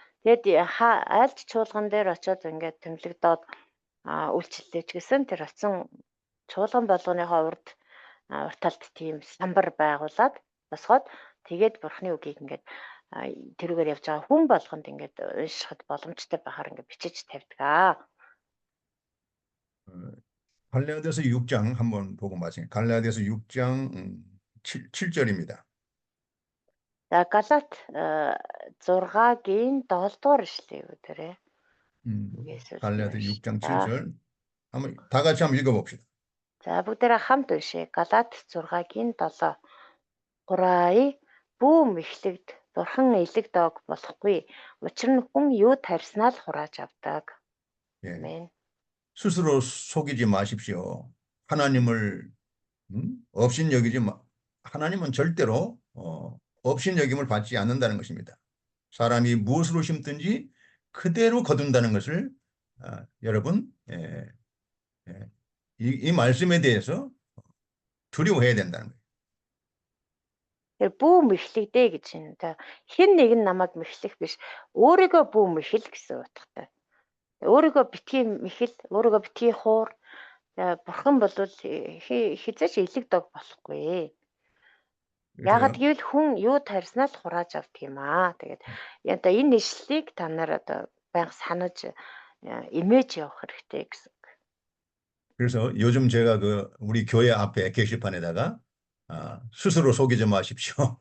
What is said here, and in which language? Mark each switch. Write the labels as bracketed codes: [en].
[mn] Тэгээд айлч чуулган дээр очиод ингээд тэмлэгдээд үйлчлэлээ ч гэсэн тэр очсон чуулган болгоныхоо урд талд тийм самбар байгуулад босгоод тэгээд бурхны үгийг ингээд тэрүүгээр явж байгаа хүн болгонд ингээд уншихад боломжтой байхаар ингээд бичиж тавьдаг. [ko] 갈라디아서 6장 한번 보고 마세요. 갈라디아서 6장 7절입니다. [mn] За Галат 6-гийн 7 дугаар ишлээ юу тэрэ. [ko] 갈라디아 6장 7절. 한번 다 같이 한번 읽어봅시다. [mn] За бүгдээрээ хамт уншъя. Галат 6-гийн 7. Гурай бүү мэхлэгд бурхан элэг дог болохгүй. Учир нь хүн юу тарьснаа л хурааж авдаг. [ko] 아멘. 스스로 속이지 마십시오. 하나님을 업신여기지 하나님은 절대로 업신여김을 받지 않는다는 것입니다. 사람이 무엇으로 심든지 그대로 거둔다는 것을 여러분 이 말씀에 대해서 두려워해야 된다는 거예요. [mn] Тэр бүү мэхлэгдээ гэж байна. Хэн нэг нь намайг мэхлэх биш. Өөрийгөө бүү мэхэл гэсэн утгатай. Өөрийгөө битгий мэхэл, өөрийгөө битгий хуур. Бурхан бол хизээч элэг дог болохгүй. Яагаад гэвэл хүн юу тарьснаа л хурааж авдаг юм аа. Тэгээд одоо энэ ишлэлийг та нар одоо байнга санаж имэж явах хэрэгтэй гэсэн. [ko] 그래서 요즘 제가 우리 교회 앞에 게시판에다가 스스로 속이지 마십시오.